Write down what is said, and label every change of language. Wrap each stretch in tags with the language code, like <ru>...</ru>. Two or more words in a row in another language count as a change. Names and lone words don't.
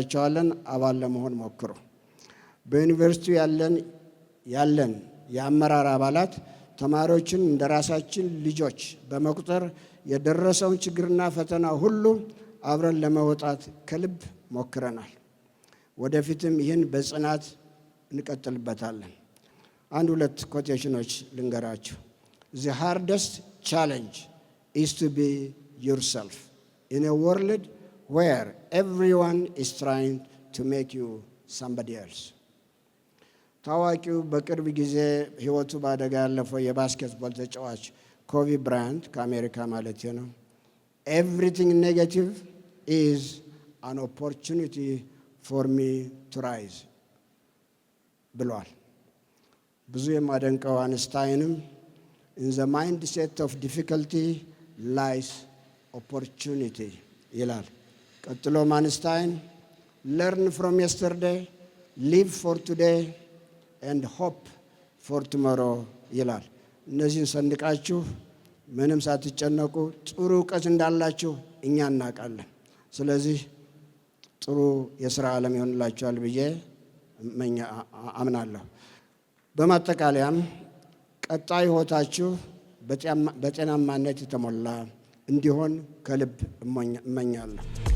<am>አባል ለመሆን ሞክሩ። በዩኒቨርሲቲው ያለን የአመራር አባላት ተማሪዎችን እንደራሳችን ልጆች በመቁጠር የደረሰውን ችግርና ፈተና ሁሉ አብረን ለመውጣት ከልብ ሞክረናል። ወደፊትም ይህን በጽናት እንቀጥልበታለን። አንድ ሁለት ኮቴሽኖች ልንገራችሁ።</am> <en>The hardest challenge is to be yourself in a world where everyone is trying to make you somebody else.</en> <am>ታዋቂው በቅርብ ጊዜ ሕይወቱ በአደጋ ያለፈው የባስኬትቦል ተጫዋች ኮቢ ብራያንት ከአሜሪካ ማለት ነው</am> <en>everything negative is an opportunity for me to rise</en> <am>ብሏል። ብዙ የማደንቀው አንስታይንም</am> <en>in the mindset of difficulty lies opportunity</en> <am>ይላል። ቀጥሎም አንስታይን</am> <en>learn from yesterday, live for today and hope for tomorrow</en> <am>ይላል። እነዚህን ሰንቃችሁ ምንም ሳትጨነቁ ጥሩ እውቀት እንዳላችሁ እኛ እናውቃለን። ስለዚህ ጥሩ የሥራ ዓለም ይሆንላችኋል ብዬ አምናለሁ። በማጠቃለያም ቀጣይ ሕይወታችሁ በጤናማነት የተሞላ እንዲሆን ከልብ እመኛለሁ።</am>